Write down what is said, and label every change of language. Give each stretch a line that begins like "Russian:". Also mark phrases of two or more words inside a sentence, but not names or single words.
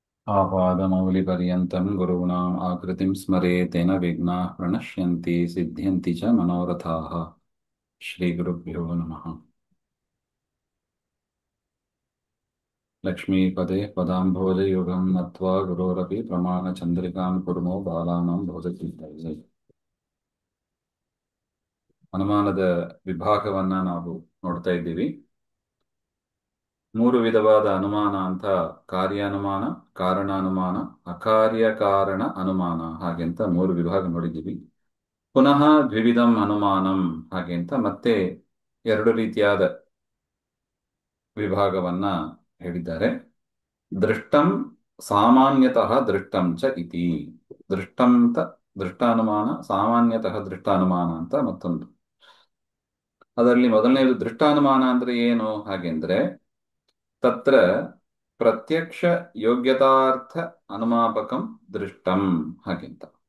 Sanskrit: आपादमौलिपर्यन्तं गुरूणाम् आकृतिं स्मरेत् तेन विघ्नाः प्रणश्यन्ति सिद्ध्यन्ति च मनोरथाः। श्रीगुरुभ्यो नमः। लक्ष्मीपदे पदाम्भोजयुगं नत्वा गुरोरपि प्रमाणचन्द्रिकां कुर्मो बालानां भोजचिन्तये.
Kannada: ಅನುಮಾನದ ವಿಭಾಗವನ್ನ ನಾವು ನೋಡ್ತಾ ಇದ್ದೀವಿ. ಮೂರು ವಿಧವಾದ ಅನುಮಾನ ಅಂತ: ಕಾರ್ಯಾನುಮಾನ, ಕಾರಣಾನುಮಾನ, ಅಕಾರ್ಯಕಾರಣ ಅನುಮಾನ ಹಾಗೆಂತ ಮೂರು ವಿಭಾಗ ನೋಡಿದ್ದೀವಿ.
Sanskrit: ಪುನಃ ದ್ವಿವಿಧಂ ಅನುಮಾನಂ
Kannada: ಹಾಗೆಂತ ಮತ್ತೆ ಎರಡು ರೀತಿಯಾದ ವಿಭಾಗವನ್ನ ಹೇಳಿದ್ದಾರೆ.
Sanskrit: ದೃಷ್ಟಂ ಸಾಮಾನ್ಯತಃ ದೃಷ್ಟಂ ಚ ಇತಿ.
Kannada: ದೃಷ್ಟಂತ ದೃಷ್ಟಾನುಮಾನ, ಸಾಮಾನ್ಯತಃ ದೃಷ್ಟಾನುಮಾನ ಅಂತ ಮತ್ತೊಂದು. ಅದರಲ್ಲಿ ಮೊದಲನೇದು ದೃಷ್ಟಾನುಮಾನ ಅಂದ್ರೆ ಏನು ಹಾಗೆಂದ್ರೆ
Sanskrit: ತತ್ರ ಪ್ರತ್ಯಕ್ಷ ಯೋಗ್ಯತಾರ್ಥ ಅನುಮಾಪಕಂ ದೃಷ್ಟಂ
Kannada: ಹಾಗೆಂತ.